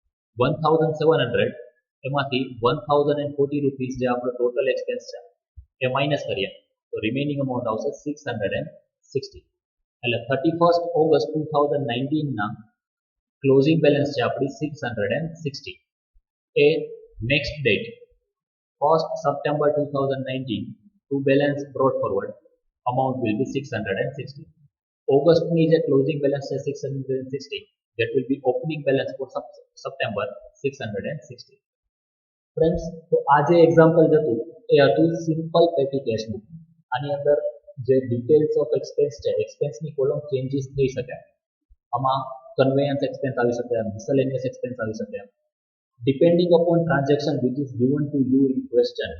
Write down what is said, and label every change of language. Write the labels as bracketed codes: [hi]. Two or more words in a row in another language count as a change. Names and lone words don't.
[gu] 1700 એમાંથી 1040 રૂપીસ જે આપણો [en] total expense [gu] છે એ માઇનસ કરીએ તો [en] remaining amount [gu] આવશે 660. [en] એટલે 31st ઓગસ્ટ 2019ના closing balance છે આપણી 660 એ next date 1st September 2019 to balance brought forward amount will be 660. ઓગસ્ટની જે closing balance છે 660 that will be opening balance for September 660. [gu] ફ્રેન્ડ્સ તો આ જે એક્ઝામ્પલ હતું એ હતું [en] simple petty cash book. [gu] આની અંદર જે [en] details of expense [gu] છે એક્સપેન્સની કોલમ ચેન્જીસ થઈ શકે. [en] આમાં conveyance expense [gu] આવી શકે, [en] miscellaneous expense [gu] આવી શકે [en] depending upon transaction which is given to you in question.